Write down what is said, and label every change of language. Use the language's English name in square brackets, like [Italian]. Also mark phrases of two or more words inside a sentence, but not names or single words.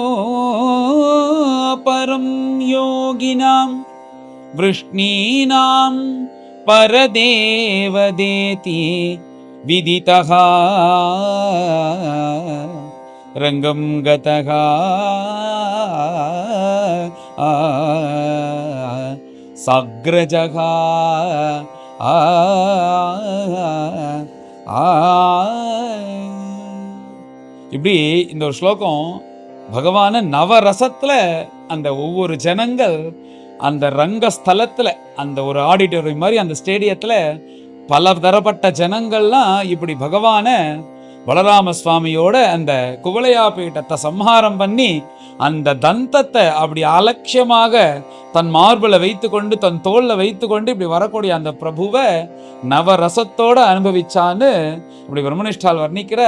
[Sanskrit] परं योगिनां वृष्णीनां परदेवदेति विदितः रंगम गतगा साग्रजगा [Tamil] இப்படி இந்த ஒரு ஸ்லோகம் பகவான நவரசத்துல அந்த ஒவ்வொரு ஜனங்கள் அந்த ரங்கஸ்தலத்துல, அந்த ஒரு ஆடிட்டோரியம் மாதிரி அந்த ஸ்டேடியத்துல பல தரப்பட்ட ஜனங்கள்லாம் இப்படி பகவான பலராம சுவாமியோட அந்த குவளையா பீட்டத்தை சம்ஹாரம் பண்ணி அந்த தந்தத்தை அப்படி அலட்சியமாக தன் மார்பில் வைத்து கொண்டு தன் தோல்ல வைத்து கொண்டு இப்படி வரக்கூடிய அந்த பிரபுவை நவரசத்தோட அனுபவிச்சான்னு இப்படி பிரம்மனிஷ்டால் வர்ணிக்கிற.